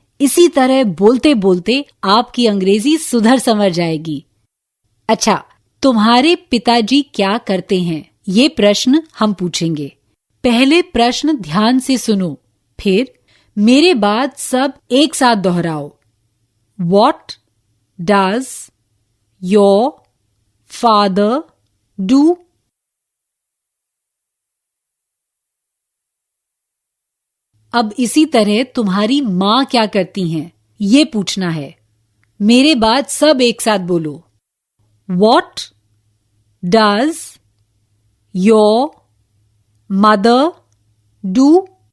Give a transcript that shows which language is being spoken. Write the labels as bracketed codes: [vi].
[hi] इसी तरह बोलते बोलते आपकी अंग्रेजी सुधर संवर जाएगी। अच्छा, तुम्हारे पिताजी क्या करते हैं? ये प्रश्न हम पूछेंगे। पहले प्रश्न ध्यान से सुनो, फिर मेरे बाद सब एक साथ दोहराओ। [en] What does your father do? [hi] अब इसी तरह तुम्हारी माँ क्या करती हैं, ये पूछना है। मेरे बाद सब एक साथ बोलो। [en] What does your mother do?